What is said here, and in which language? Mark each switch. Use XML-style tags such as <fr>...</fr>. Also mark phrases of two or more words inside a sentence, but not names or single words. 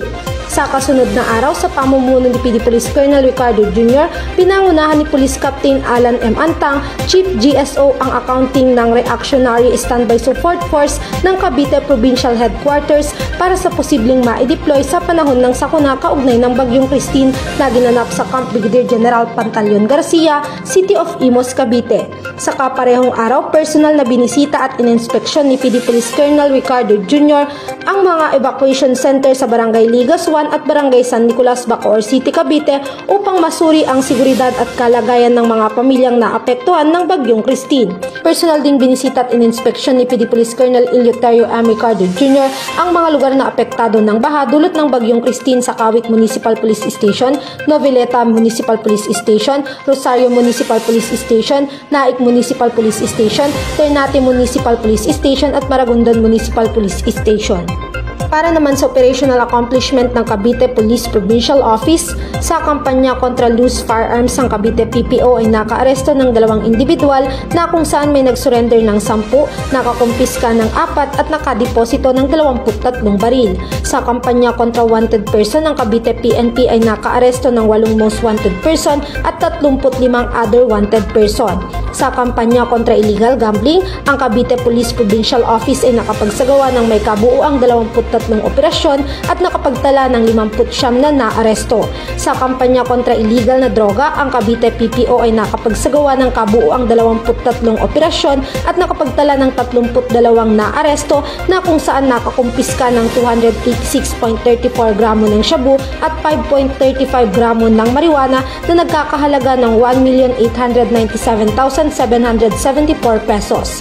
<tl>Sa kasunod na araw, sa pamumuno ni PD Police Colonel Ricardo Jr., pinangunahan ni Police Captain Alan M. Antang, Chief GSO ang accounting ng Reactionary Standby Support Force ng Cavite Provincial Headquarters para sa posibleng ma-deploy sa panahon ng sakuna kaugnay ng Bagyong Christine na ginanap sa Camp Brigadier General Pantaleon Garcia, City of Imus, Cavite. Sa kaparehong araw, personal na binisita at ininspeksyon ni PD Police Colonel Ricardo Jr. ang mga</tl> <en>evacuation center</en> <tl>sa Barangay Ligas 1 at Barangay San Nicolas, Bacoor City, Cavite upang masuri ang seguridad at kalagayan ng mga pamilyang naapektuhan ng Bagyong Christine. Personal din binisita at ininspeksyon ni PD Police Colonel Eleuterio M. Ricardo Jr. ang mga lugar na apektado ng baha dulot ng Bagyong Christine sa Kawit Municipal Police Station, Noveleta Municipal Police Station, Rosario Municipal Police Station, Naik Municipal Police Station, Ternate Municipal Police Station at Maragondon Municipal Police Station. Para naman sa</tl> <en>operational accomplishment</en> <tl>ng Cavite Police Provincial Office, sa kampanya kontra</tl> <en>loose firearms</en> <tl>ng Cavite PPO ay nakaaresto ng 2 individual na kung saan may nagsurrender ng 10, nakakumpiska ng 4 at nakadeposito ng 23 baril. Sa kampanya kontra</tl> <en>wanted person</en> <tl>ng Cavite PNP ay nakaaresto ng 8</tl> <en>most wanted person</en> <tl>at 35</tl> <en>other wanted person.</en> <tl>Sa kampanya kontra</tl> <en>illegal gambling,</en> <tl>ang Cavite Police Provincial Office ay nakapagsagawa ng may kabuuang 23 operasyon at nakapagtala ng 59 na naaresto. Sa kampanya kontra illegal na droga, ang Cavite PPO ay nakapagsagawa ng kabuuang 23 operasyon at nakapagtala ng 32 naaresto na kung saan nakakumpiska ng 286.34 gramo ng shabu at 5.35 gramo ng marijuana na nagkakahalaga ng 1,897,774 pesos.</tl>